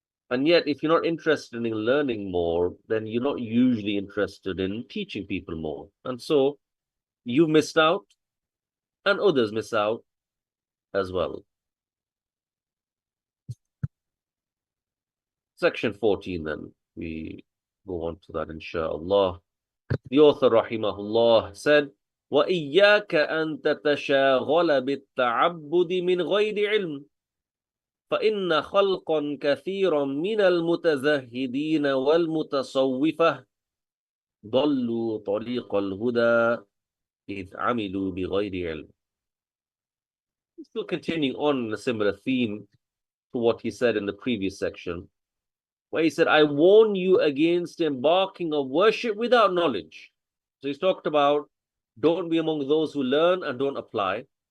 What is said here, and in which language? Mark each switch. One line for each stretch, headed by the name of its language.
English: And yet, if you're not interested in learning more, then you're not usually interested in teaching people more. And so you missed out, and others miss out as well. Section 14, then. We go on to that, inshallah. The author, rahimahullah, said,
Arabic: وَإِيَّاكَ أَن تَتَشَاغَلَ بِالتَّعَبُّدِ مِنْ غَيْرِ عِلْمٍ فإن خلقا كثيرا من المتزهدين والمتصوفة ضلوا طريق الهدى إذ عملوا بغير علم.
English: Still continuing on a similar theme to what he said in the previous section, where he said, I warn you against embarking of worship without knowledge. So he's talked about don't be among those who learn and don't apply.